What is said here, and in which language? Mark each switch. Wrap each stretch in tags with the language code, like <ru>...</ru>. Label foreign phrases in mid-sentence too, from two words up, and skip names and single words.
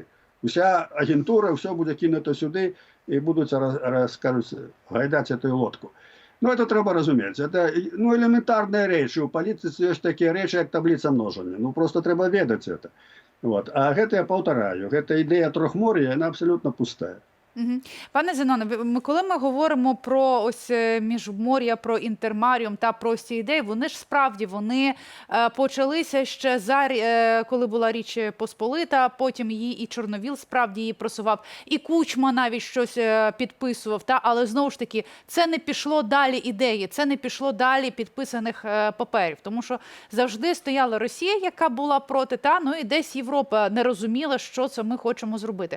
<be>Уся агентура, ўсё будзе кінута сюды, і будуць, скажуць, гайдаць</be> <ru>эту лодку.</ru> <be>Это трэба разумець. Это элементарныя рэчы. У палітыцы ёсць такія рэчы, як табліца множання. Просто трэба ведаць это. А гэта я паўтараю. Гэта ідэя трохмор'я, яна абсалютна пустая.</be> <uk>Пане Зеноне, коли ми говоримо про ось міжмор'я, про інтермаріум та про ці ідеї, вони ж справді почалися ще коли була Річ Посполита, потім її і Чорновіл справді її просував, і Кучма навіть щось підписував, але знову ж таки це не пішло далі ідеї, це не пішло далі підписаних паперів, тому що завжди стояла Росія, яка була проти, і десь Європа не розуміла, що це ми хочемо зробити.</uk>